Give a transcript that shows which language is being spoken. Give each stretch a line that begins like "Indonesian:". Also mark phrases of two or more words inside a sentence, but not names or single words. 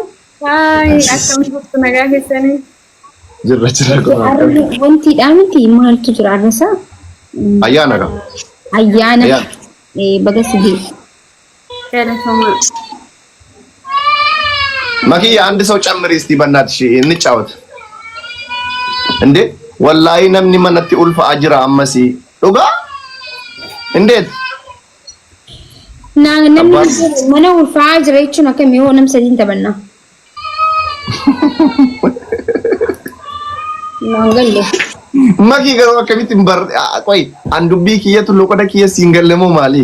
Oromo: Akkamitti fuftu nagaa keessanii? Jira. Wantiidhaa miti maaltu jira arrasaa? Ayyaana qaba. Ayyaana baga sidii.
Amharic: Makiyya አንድ ሰው ጨምሪ እስቲ በእናትሽ እንጫወት እንዴ ወላሂ
Oromo: namni manatti ulfa'aa jira ammasi dhuga
Amharic: እንዴት
Oromo: namni mana ulfa'aa jira jechuun akkamii hoo nam sadiin taphanna Mangalle. Maki garuu akkamitti qoy an dubbii kiyyatu loqoda kiyya siin galle moo maali?